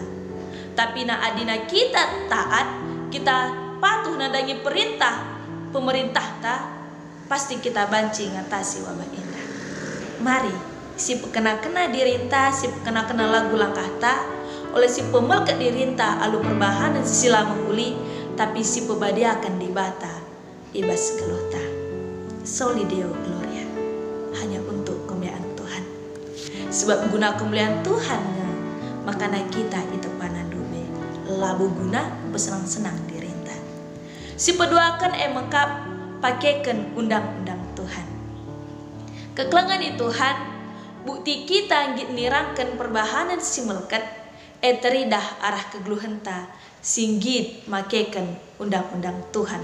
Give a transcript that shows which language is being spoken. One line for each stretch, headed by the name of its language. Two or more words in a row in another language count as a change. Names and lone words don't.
Batak Karo: Tapi na adina kita taat, kita patuh nadangi perintah pemerintah pasti kita banci ngatasi wabah enda. Mari si pekena-kena dirinta, si pekena-kena lagu langkah oleh si pemelkat dirinta alu perbahanan sila menghuli. Tapi si pebadiakan di bata ibas keluta
Latin: soli Deo Gloria
Indonesian: hanya untuk kemuliaan Tuhan.
Batak Karo: Sebab guna kemuliaan Tuhan makana kita itu panandube labu guna bersenang-senang dirinta. Si peduakan mengkap pakaikan undang-undang Tuhan. Kekelangan Tuhan bukti kita nggit nirangkan perbahanan si melekat teridah arah kegeluhenta singgit makekan undang-undang Tuhan.